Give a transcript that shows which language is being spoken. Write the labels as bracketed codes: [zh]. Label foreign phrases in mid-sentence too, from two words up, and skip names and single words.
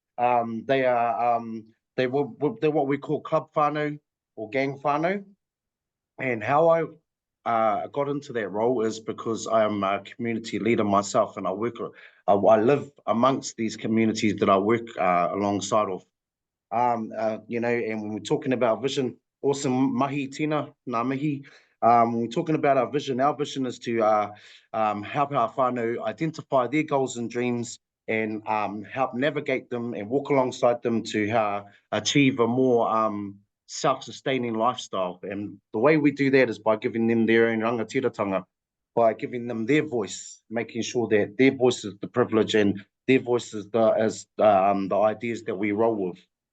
[en] They're what we call club whānau or gang whānau. And how I got into that role is because I am a community leader myself, and I live amongst these communities that I work alongside of. And when we're talking about vision, awesome mahi tina, [mi] ngā mihi. [en] When we're talking about our vision is to help our whānau identify their goals and dreams and help navigate them and walk alongside them to achieve a more self-sustaining lifestyle. And the way we do that is by giving them their own rangatiratanga, by giving them their voice, making sure that their voice is the privilege and their voice is the ideas that we roll with.